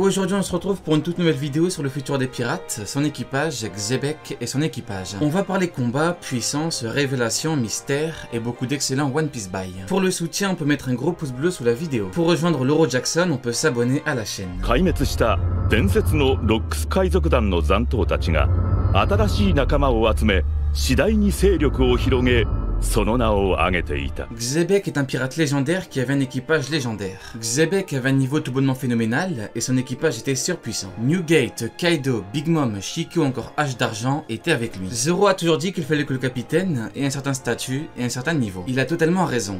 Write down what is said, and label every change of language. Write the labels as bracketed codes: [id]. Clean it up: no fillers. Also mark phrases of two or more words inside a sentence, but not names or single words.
[fr] Aujourd'hui on se retrouve pour une toute nouvelle vidéo sur le futur des pirates, son équipage, Xebec et son équipage. On va parler combat, puissance, révélation, mystère et beaucoup d'excellents One Piece Buy. Pour le soutien, on peut mettre un gros pouce bleu sous la vidéo. Pour rejoindre Loro Jackson, on peut s'abonner à la chaîne. [ja] 壊滅した伝説のロックス海賊団の残党たちが新しい仲間を集め、次第に勢力を広げ、その名を挙げていた。 [fr] Xebec est un pirate légendaire qui avait un équipage légendaire. Xebec avait un niveau tout bonnement phénoménal et son équipage était surpuissant. Newgate, Kaido, Big Mom, Shiki ou encore H d'Argent étaient avec lui. Zoro a toujours dit qu'il fallait que le capitaine ait un certain statut et un certain niveau. Il a totalement raison.